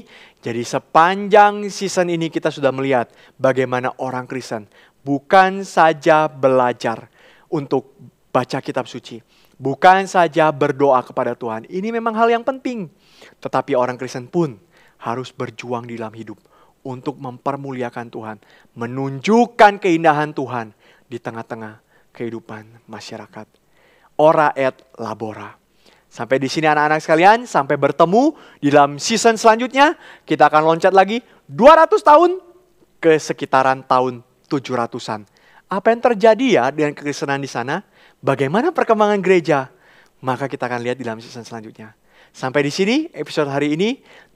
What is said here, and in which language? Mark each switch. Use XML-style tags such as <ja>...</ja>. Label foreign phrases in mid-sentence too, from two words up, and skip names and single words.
<id>Jadi sepanjang season ini kita sudah melihat bagaimana orang Kristen bukan saja belajar untuk baca kitab suci, bukan saja berdoa kepada Tuhan. Ini memang hal yang penting. Tetapi orang Kristen pun harus berjuang di dalam hidup untuk mempermuliakan Tuhan, menunjukkan keindahan Tuhan di tengah-tengah kehidupan masyarakat.</id> <la>Ora et labora.</la> <id>Sampai di sini anak-anak sekalian, sampai bertemu di dalam season selanjutnya. Kita akan loncat lagi 200 tahun ke sekitaran tahun 700-an. Apa yang terjadi ya dengan kekristenan di sana? Bagaimana perkembangan gereja? Maka kita akan lihat di dalam season selanjutnya. Sampai di sini episode hari ini.</id>